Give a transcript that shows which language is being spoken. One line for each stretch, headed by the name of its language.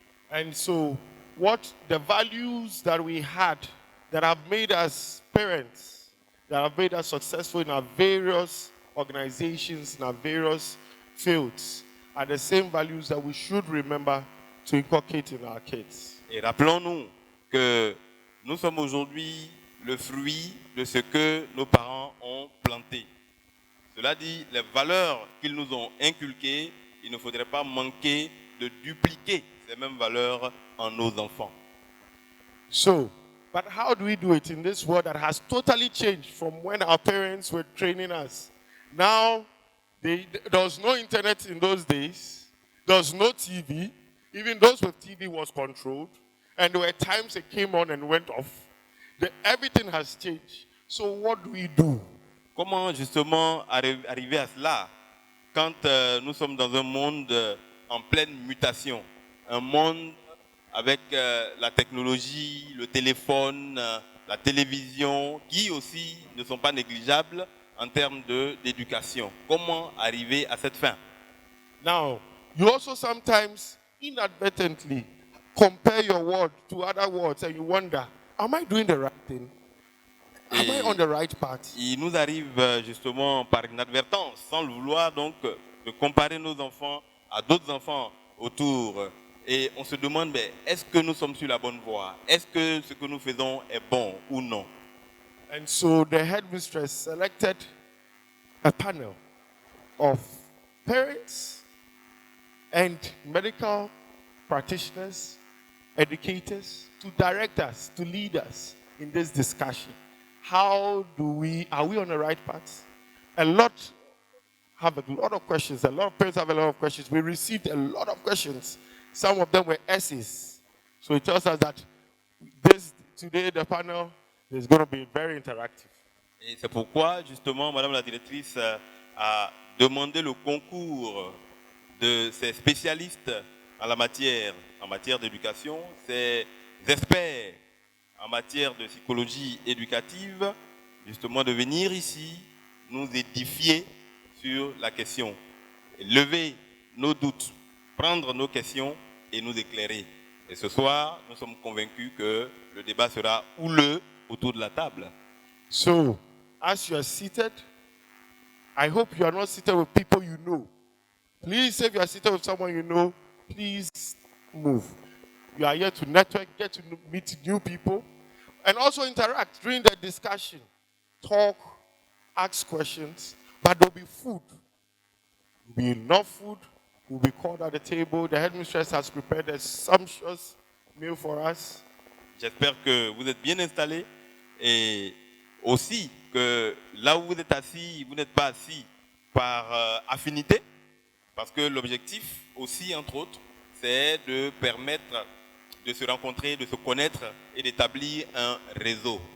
English: And so, what the values that we had that have made us parents, that have made us successful in our various organizations, in our various fields, are the same values that we should remember to inculcate in our kids.
French: Et rappelons-nous que nous sommes aujourd'hui le fruit de ce que nos parents ont planté. Cela dit, les valeurs qu'ils nous ont inculquées, il ne faudrait pas manquer de dupliquer ces mêmes valeurs en nos enfants.
English: So, but how do we do it in this world that has totally changed from when our parents were training us? Now, there was no internet in those days. There was no TV. Even those with TV was controlled. And there were times it came on and went off. Everything has changed. So what do we do?
French: Comment justement arriver à cela quand nous sommes dans un monde en pleine mutation, un monde avec la technologie, le téléphone, la télévision, qui aussi ne sont pas négligeables en termes d'éducation. Comment arriver à cette fin?
English: Now, you also sometimes inadvertently compare your word to other words and you wonder, am I doing the right thing? Am I on the right path?
French: Il nous arrive justement par inadvertance, sans le vouloir, donc, de comparer nos enfants à d'autres enfants autour. Et on se demande, mais est-ce que nous sommes sur la bonne voie? Est-ce que ce que nous faisons est bon ou non?
English: And so the headmistress selected a panel of parents and medical practitioners, educators, to direct us, to lead us in this discussion. Are we on the right path? A lot of questions. A lot of parents have a lot of questions. We received a lot of questions. Some of them were essays. So it tells us that today the panel is going to be very interactive.
French: Et c'est pourquoi, justement, Madame la directrice a demandé le concours de ces spécialistes en matière d'éducation, ces experts en matière de psychologie éducative, justement de venir ici nous édifier sur la question, lever nos doutes, prendre nos questions et nous éclairer. Et ce soir, nous sommes convaincus que le débat sera houleux autour de la table.
English: So, as you are seated, I hope you are not seated with people you know. Please, if you are seated with someone you know, please move. You are here to network, get to meet new people, and also interact during the discussion. Talk, ask questions, but there will be food. There will be enough food. We'll be called at the table. The headmistress has prepared a sumptuous meal for us.
French: J'espère que vous êtes bien installés et aussi que là où vous êtes assis, vous n'êtes pas assis par affinité, parce que l'objectif aussi, entre autres, c'est de permettre de se rencontrer, de se connaître et d'établir un réseau.